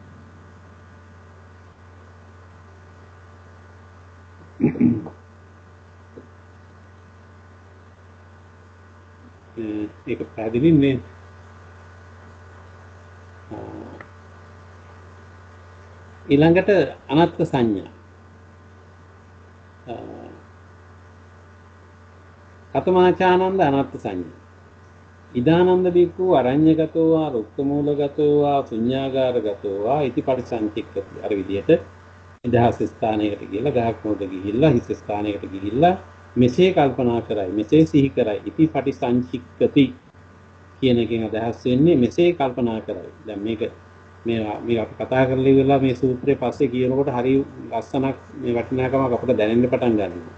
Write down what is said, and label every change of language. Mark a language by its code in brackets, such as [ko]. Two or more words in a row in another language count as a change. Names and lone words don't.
[si] ඒක පැහැදිලිනේ. ඊළඟට අනත්ත් සංඥා. [pi] කතමාචානන්ද අනත්ත් සංඥා. ඉදානන්ද බික්ඛු අරඤ්‍යගතෝ වා රුක්කමූලගතෝ වා ශුඤ්ඤාගාරගතෝ වා ඉති පරිසංචික්කති. [si] අර විදිහට නිදහස් ස්ථානයකට ගිහිල්ලා ගහක් මොකද ගිහිල්ලා හිස් ස්ථානයකට ගිහිල්ලා මෙසේ කල්පනා කරයි මෙසේ සිහි කරයි [pi] ඉති පරිසංචික්කති [si] කියන එකෙන් අදහස් වෙන්නේ මෙසේ කල්පනා කරයි. දැන් මේක මේ අපි කතා කරලා ඉවරලා මේ සූත්‍රයේ පස්සේ කියනකොට හරි ලස්සනක් මේ වටිනාකමක් අපිට දැනෙන්න පටන් ගන්නවා.